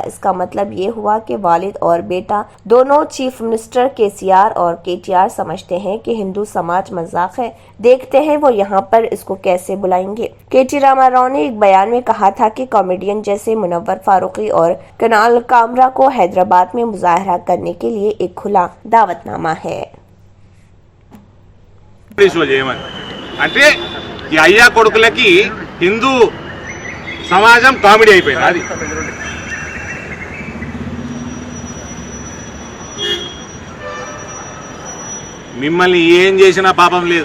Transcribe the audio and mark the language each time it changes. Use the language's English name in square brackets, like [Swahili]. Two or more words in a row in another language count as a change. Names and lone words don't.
[Urdu] اس کا مطلب یہ ہوا کہ والد اور بیٹا دونوں [English] chief minister [Urdu] KCR اور KTR سمجھتے ہیں کہ ہندو سماج مذاق ہے۔ دیکھتے ہیں وہ یہاں پر اس کو کیسے بلائیں گے۔ KT راما راؤ نے ایک بیان میں کہا تھا کہ کامیڈین جیسے منور فاروقی اور کنال کامرا کو حیدرآباد میں مظاہرہ کرنے کے لیے ایک کھلا دعوت نامہ ہے۔ [Telugu] అంటే ఈ అయ్యా కొడుకులకి హిందూ సమాజం కామెడీ అయిపోయింది। అది మిమ్మల్ని ఏం చేసినా పాపం లేదు।